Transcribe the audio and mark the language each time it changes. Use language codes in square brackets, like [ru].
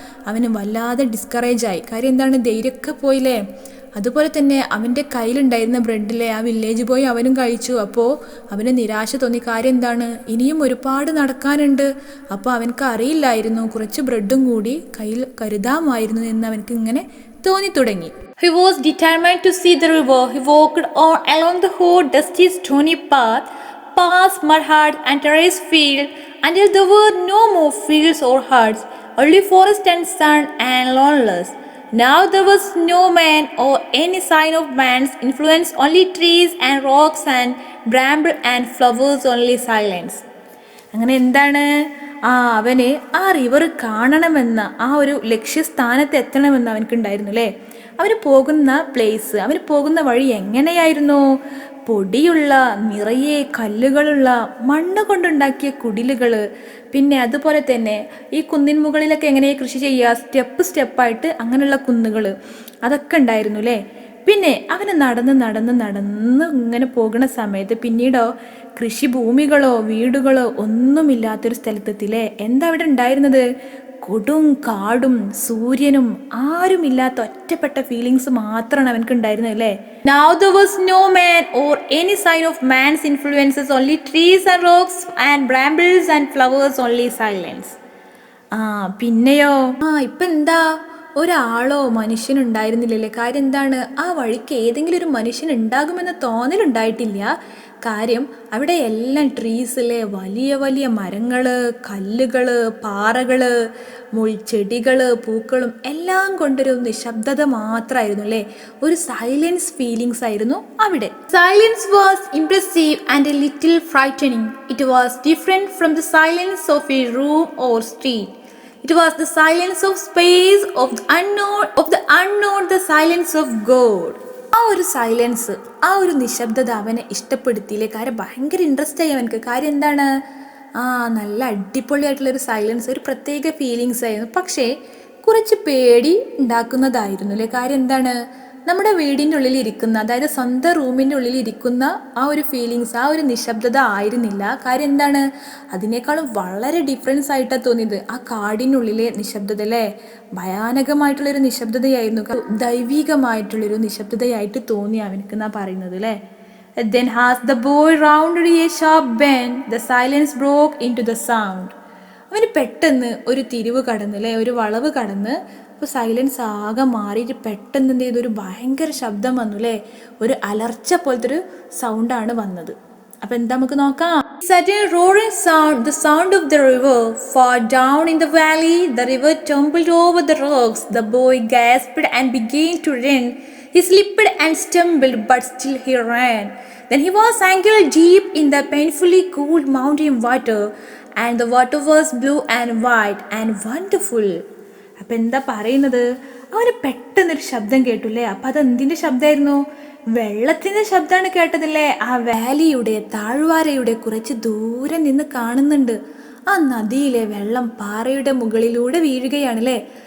[ml] അവന് വല്ലാതെ ഡിസ്കറേജായി. കാര്യം എന്താണ്? ധൈര്യമൊക്കെ പോയില്ലേ. അതുപോലെ തന്നെ അവൻ്റെ കയ്യിലുണ്ടായിരുന്ന ബ്രെഡിലെ ആ വില്ലേജ് പോയി അവനും കഴിച്ചു. അപ്പോൾ അവന് നിരാശ തോന്നി. കാര്യം എന്താണ്? ഇനിയും ഒരുപാട് നടക്കാനുണ്ട്. അപ്പോൾ അവനക്ക് അറിയില്ലായിരുന്നു കുറച്ച് ബ്രെഡും കൂടി കയ്യിൽ കരുതാമായിരുന്നു എന്ന് അവനക്ക് ഇങ്ങനെ തോന്നി തുടങ്ങി. [en] He was determined to see the river. He walked on along the whole dusty stony path, past mud huts and terraced fields, until there were no more fields or huts, only forest and sun and loneliness. Now there was no man or any sign of man's influence, only trees and rocks and bramble and flowers, only silence. [ml] അങ്ങനെ എന്താണ്? അവന് ആ river കാണണമെന്ന ആ ഒരു ലക്ഷ്യസ്ഥാനത്ത് എത്തണമെന്ന് അവനക്കുണ്ടായിരുന്നു അല്ലേ. അവന് പോകുന്ന പ്ലേസ്, അവന് പോകുന്ന വഴി എങ്ങനെയായിരുന്നു? പൊടിയുള്ള, നിറയെ കല്ലുകളുള്ള, മണ്ണ് കൊണ്ടുണ്ടാക്കിയ കുടിലുകൾ, പിന്നെ അതുപോലെ തന്നെ ഈ കുന്നിൻ മുകളിലൊക്കെ എങ്ങനെ കൃഷി ചെയ്യുക, സ്റ്റെപ്പായിട്ട് അങ്ങനെയുള്ള കുന്നുകൾ, അതൊക്കെ ഉണ്ടായിരുന്നു അല്ലേ. പിന്നെ അവന് നടന്ന് ഇങ്ങനെ പോകുന്ന സമയത്ത് പിന്നീടോ കൃഷിഭൂമികളോ വീടുകളോ ഒന്നുമില്ലാത്തൊരു സ്ഥലത്തെത്തില്ലേ. എന്താ അവിടെ ഉണ്ടായിരുന്നത്? കൊടും കാടും സൂര്യനും ആരുമില്ലാത്ത ഒറ്റപ്പെട്ട ഫീലിങ്സ് മാത്രമാണ് അവനക്ക് ഉണ്ടായിരുന്നത് അല്ലേ. [en] Now there was no man or any sign of man's influences, only trees and rocks and brambles and flowers, only silence. [ml] പിന്നെയോ ഇപ്പൊ എന്താ? ഒരാളോ മനുഷ്യനുണ്ടായിരുന്നില്ലല്ലേ. കാര്യം എന്താണ്? ആ വഴിക്ക് ഏതെങ്കിലും ഒരു മനുഷ്യൻ ഉണ്ടാകുമെന്ന തോന്നലുണ്ടായിട്ടില്ല. കാര്യം അവിടെ എല്ലാം ട്രീസിലെ വലിയ വലിയ മരങ്ങൾ, കല്ലുകൾ, പാറകൾ, മുൾച്ചെടികൾ, പൂക്കളും എല്ലാം കൊണ്ടൊരു നിശബ്ദത മാത്രമായിരുന്നു അല്ലേ. ഒരു സൈലൻസ് ഫീലിങ്സ് ആയിരുന്നു അവിടെ. [en] Silence was impressive and a little frightening. It was different from the silence of a room or street. It was the silence of space, of the unknown, the silence of God. [ml] ആ ഒരു silence, ആ ഒരു നിശബ്ദത അവനെ ഇഷ്ടപ്പെടുത്തിയില്ലേ. കാര്യം ഭയങ്കര interest ആയി അവനക്ക്. കാര്യം എന്താണ്? നല്ല അടിപൊളിയായിട്ടുള്ളൊരു സൈലൻസ്, ഒരു പ്രത്യേക ഫീലിങ്സ് ആയിരുന്നു. പക്ഷേ കുറച്ച് പേടി ഉണ്ടാക്കുന്നതായിരുന്നു അല്ലേ. കാര്യം എന്താണ്? നമ്മുടെ വീടിൻ്റെ ഉള്ളിൽ ഇരിക്കുന്ന, അതായത് സ്വന്തം റൂമിൻ്റെ ഉള്ളിൽ ഇരിക്കുന്ന ആ ഒരു ഫീലിങ്സ്, ആ ഒരു നിശബ്ദത ആയിരുന്നില്ല. കാര്യം എന്താണ്? അതിനേക്കാളും വളരെ ഡിഫറൻസ് ആയിട്ടാണ് തോന്നിയത് ആ കാടിനുള്ളിലെ നിശബ്ദത അല്ലേ. ഭയാനകമായിട്ടുള്ളൊരു നിശബ്ദതയായിരുന്നു, ദൈവികമായിട്ടുള്ളൊരു നിശബ്ദതയായിട്ട് തോന്നി അവനക്ക് എന്നാ പറയുന്നത് അല്ലേ. [en] Then as the boy rounded a sharp bend, the silence broke into the sound. [ml] അവന് പെട്ടെന്ന് ഒരു തിരിവ് കടന്ന് അല്ലേ, ഒരു വളവ് കടന്ന്. അപ്പോൾ സൈലൻസ് ആകെ മാറിയിട്ട് പെട്ടെന്ന് എന്ത് ചെയ്തു? ഒരു ഭയങ്കര ശബ്ദം വന്നു അല്ലേ. ഒരു അലർച്ച പോലത്തെ ഒരു സൗണ്ടാണ് വന്നത്. അപ്പം എന്താ നമുക്ക് നോക്കാം. [en] Sudden roaring sound, the sound of the river. Far down in the valley, the river tumbled over the rocks. The boy gasped and began to run. He slipped and stumbled, but still he ran. Then he was ankle deep in the painfully cold mountain water, and the water was blue and white and wonderful. [ml] അപ്പം എന്താ പറയുന്നത്, അവന് പെട്ടെന്നൊരു ശബ്ദം കേട്ടുല്ലേ. അപ്പം അതെന്തിൻ്റെ ശബ്ദമായിരുന്നു? വെള്ളത്തിൻ്റെ ശബ്ദമാണ് കേട്ടതില്ലേ. ആ വാലിയുടെ താഴ്വാരയുടെ കുറച്ച് ദൂരെ നിന്ന് കാണുന്നുണ്ട് ആ നദിയിലെ വെള്ളം പാറയുടെ മുകളിലൂടെ വീഴുകയാണല്ലേ.